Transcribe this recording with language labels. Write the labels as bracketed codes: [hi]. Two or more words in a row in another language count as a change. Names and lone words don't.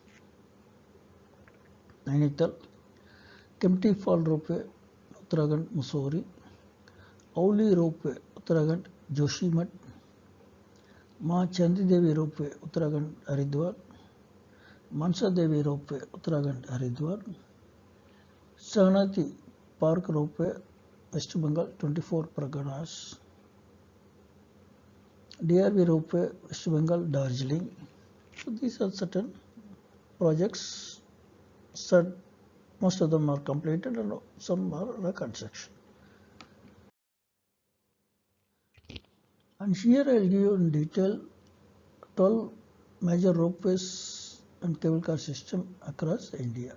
[en] Nainital, Kempty Fall Ropeway, Uttarakhand, Mussoorie, Auli Ropeway, Uttarakhand, Joshimath, Ma Chandi Devi Ropeway, Uttarakhand, Haridwar, Mansa Devi Ropeway, Uttarakhand, Haridwar, Sahnati Park Ropeway, West Bengal, 24 Parganas, DRV Ropeway, West Bengal, Darjeeling. So these are certain projects. Most of them are completed and some are under construction. And here I will give you in detail 12 major ropeways and cable car system across India.